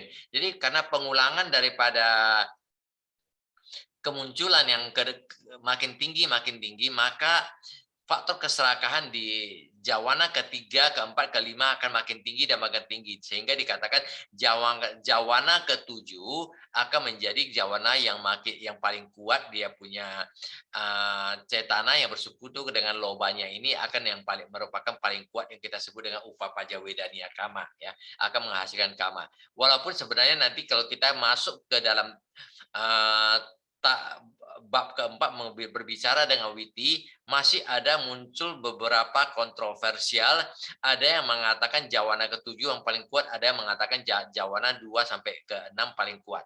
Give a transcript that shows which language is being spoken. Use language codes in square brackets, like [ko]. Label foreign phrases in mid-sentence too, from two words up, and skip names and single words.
[id] Jadi karena pengulangan daripada kemunculan yang makin tinggi, maka faktor keserakahan di jawana ketiga, keempat, kelima akan makin tinggi dan makin tinggi, sehingga dikatakan jawana ketujuh akan menjadi jawana yang paling kuat. Dia punya cetana yang bersekutu dengan lobanya ini akan yang merupakan paling kuat, yang kita sebut dengan [pi] upapaja wedaniya kama, [id] ya, akan menghasilkan kama. Walaupun sebenarnya nanti kalau kita masuk ke dalam bab keempat berbicara dengan witi, masih ada muncul beberapa kontroversial. Ada yang mengatakan jawana ketujuh yang paling kuat, ada yang mengatakan jawana 2 sampai ke 6 paling kuat.